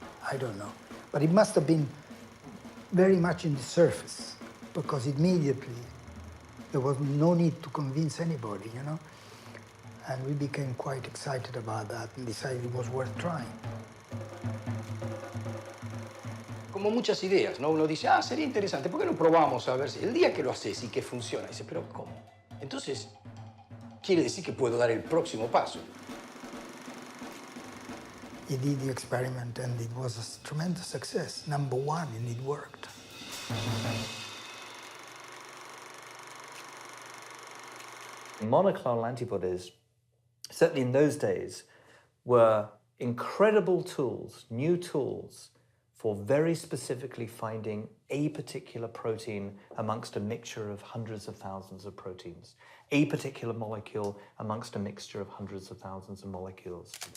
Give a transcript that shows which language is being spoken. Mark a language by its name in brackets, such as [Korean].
[English] I don't know. But it must have been very much in the surface. because immediately there was no need to convince anybody, you know? And we became quite excited about that and decided it was worth trying. [Spanish] Como muchas ideas, ¿no? Uno dice, sería interesante, ¿por qué no probamos a ver si el día que lo haces y que funciona? Dice, pero ¿cómo? Entonces, quiere decir que puedo dar el próximo paso. [English] He did the experiment and it was a tremendous success. Number one, and it worked. Monoclonal antibodies, certainly in those days, were incredible tools, new tools, for very specifically finding a particular protein amongst a mixture of hundreds of thousands of proteins, a particular molecule amongst a mixture of hundreds of thousands of molecules.